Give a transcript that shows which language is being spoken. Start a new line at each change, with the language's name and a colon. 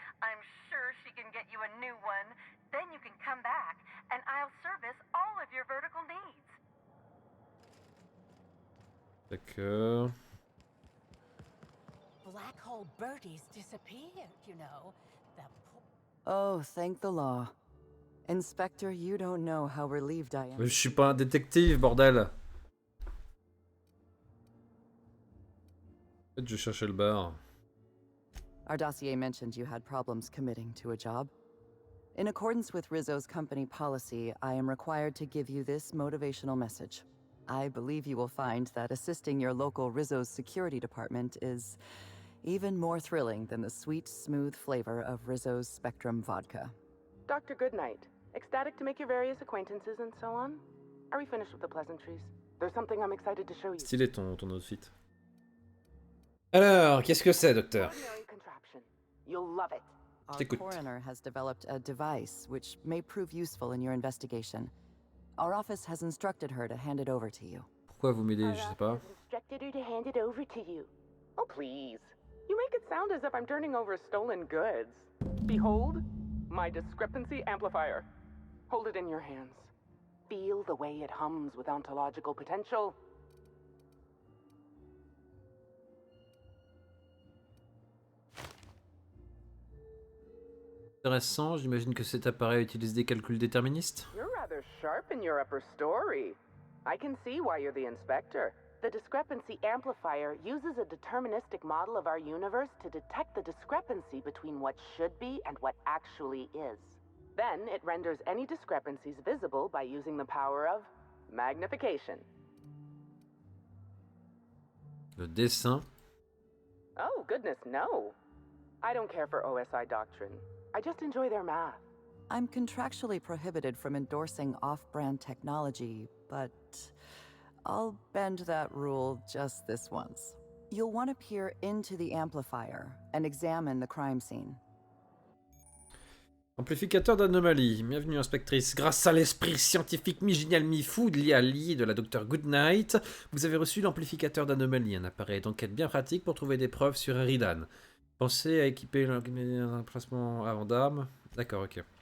English: I'm sure she can get you a new one. Then you can come back, and I'll service all of your vertical needs.
French: D'accord.
English: Black hole birdies disappeared, you know. Oh, thank the law. Inspector, you don't know how relieved I am.
French: Je suis pas un détective, bordel. En fait, je cherchais le bar.
English: Our dossier mentioned you had problems committing to a job. In accordance with Rizzo's company policy, I am required to give you this motivational message. I believe you will find that assisting your local Rizzo's security department is even more thrilling than the sweet, smooth flavor of Rizzo's Spectrum vodka. Dr. Goodnight, ecstatic to make your various acquaintances and so on? Are we finished with the pleasantries? There's something I'm excited to show you.
French: Stylé ton outfit. Alors, qu'est-ce que c'est, docteur?
English: You'll love it. Our coroner has developed a device which may prove useful in your investigation. Our office has instructed her to hand it over to you.
French: Pourquoi vous m'aidez, je sais pas.
English: Instructed her to hand it over to you. Oh, please. You make it sound as if I'm turning over stolen goods. Behold, my discrepancy amplifier. Hold it in your hands. Feel the way it hums with ontological potential.
French: Intéressant, j'imagine que cet appareil utilise des calculs déterministes.
English: You're rather sharp in your upper story. I can see why you're the inspector. The discrepancy amplifier uses a deterministic model of our universe to detect the discrepancy between what should be and what actually is. Then it renders any discrepancies visible by using the power of magnification.
French: Le dessin.
English: Oh, goodness, no. I don't care for OSI doctrine. I just enjoy their math. I'm contractually prohibited from endorsing off-brand technology, but I'll bend that rule just this once. You'll want to peer into the amplifier and examine the crime scene.
French: Amplificateur d'anomalie. Bienvenue, inspectrice. Grâce à l'esprit scientifique mi-génial mi-fou lié de la Dr Goodnight, vous avez reçu l'amplificateur d'anomalie, un appareil d'enquête bien pratique pour trouver des preuves sur Eridan. Pensez à équiper un emplacement avant d'armes. D'accord, ok.